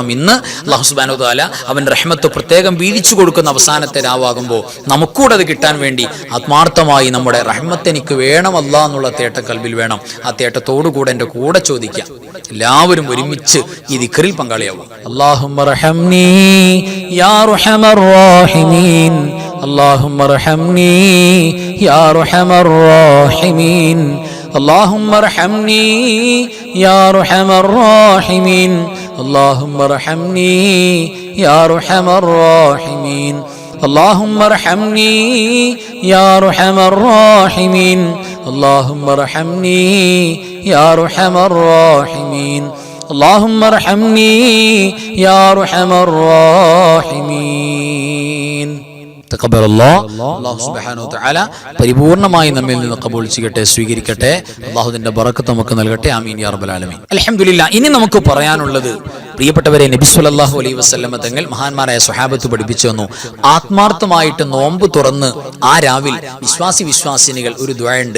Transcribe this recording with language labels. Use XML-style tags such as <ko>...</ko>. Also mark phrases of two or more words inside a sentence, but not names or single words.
<ml>ഇന്ന്</ml> <ar>الله سبحانه وتعالى</ar> <ml>അവന്റെ റഹ്മത്ത് പ്രത്യേകം വീതിച്ചു കൊടുക്കുന്ന അവസാനത്തെ രാവാകുമ്പോൾ നമുക്കൂടെ അത് കിട്ടാൻ വേണ്ടി ആത്മാർത്ഥമായി നമ്മുടെ റഹ്മത്ത് എനിക്ക് വേണം അല്ലാഹ് എന്നുള്ള തേട്ടം കൽബിൽ വേണം. ആ തേട്ടത്തോടു കൂടെ എൻ്റെ കൂടെ ചോദിക്കാം. എല്ലാവരും ഒരുമിച്ച് ഈ ദിക്റിൽ പങ്കാളിയാവും.</ml> <ar>اللهم ارحمني يا أرحم الراحمين اللهم ارحمني يا أرحم الراحمين, اللهم ارحمني يا أرحم الراحمين اللهم ارحمني يا أرحم الراحمين اللهم ارحمني يا أرحم الراحمين اللهم ارحمني يا أرحم الراحمين اللهم ارحمني يا أرحم الراحمين. الله سبحانه وتعالى</ar> <ml>പരിപൂർണമായി നമ്മിൽ നിന്ന് ഖബൂൽ ചെയ്യട്ടെ, സ്വീകരിക്കട്ടെ. അല്ലാഹുവിന്റെ ബറക്കത്ത് നമുക്ക് നൽകട്ടെ.</ml> <ar>آمين يا رب العالمين الحمد لله.</ar> <ml>ഇനി നമുക്ക് പറയാനുള്ളത്, പ്രിയപ്പെട്ടവരെ, നബി</ml> <ar>صلى الله عليه وسلم</ar> <ml>തങ്ങൾ മഹാന്മാരായ സ്വഹാബത്ത് പഠിപ്പിച്ചു തന്നു. ആത്മാർത്ഥമായിട്ട് നോമ്പ് തുറന്ന് ആ രാവിൽ വിശ്വാസിനികൾ ഒരു ദുആ ഉണ്ട്.</ml>